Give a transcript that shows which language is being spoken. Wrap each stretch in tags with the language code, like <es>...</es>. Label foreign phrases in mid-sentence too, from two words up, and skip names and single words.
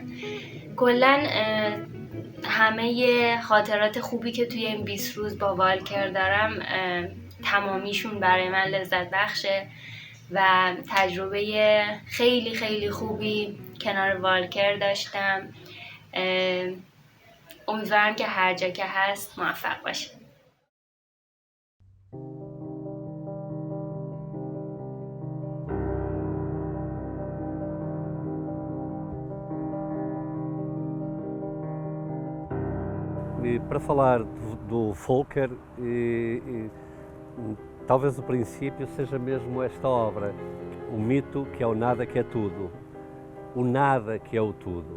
<fa>کلا همه خاطرات خوبی که توی این 20 روز با والکر دارم تمامیشون برای من لذت بخشه و تجربه خیلی خیلی خوبی کنار والکر داشتم. امیدوارم که هر جا که هست موفق باشه.</fa> <pt>Para falar do Volker, talvez o princípio seja mesmo esta obra, o mito que é o nada que é tudo, o nada que é o tudo.</pt>